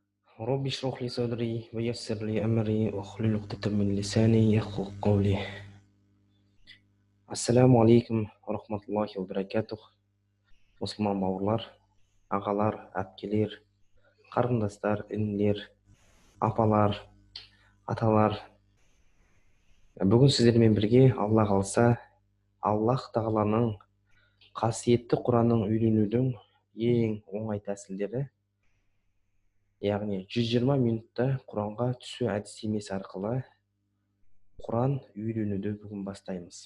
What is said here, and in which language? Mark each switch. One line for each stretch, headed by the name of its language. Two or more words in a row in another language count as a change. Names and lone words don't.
Arabic: رب اشرح لي صدري ويسر لي أمري واحلل عقدة من لساني يفقهوا قولي. السلام عليكم رحمة الله وبركاته.
Kazakh: Мұсылман бауырлар, ағалар, әпкелер, қарындастар, інілер, апалар, аталар. Бүгін сіздермен бірге Алла қалса, Аллах тағаланың қасиетті Құранын үйренудің ең оңай тәсілдері, яғни 120 минутта Құранға түсу әдістемесі арқылы Құран үйренуді бүгін бастаймыз.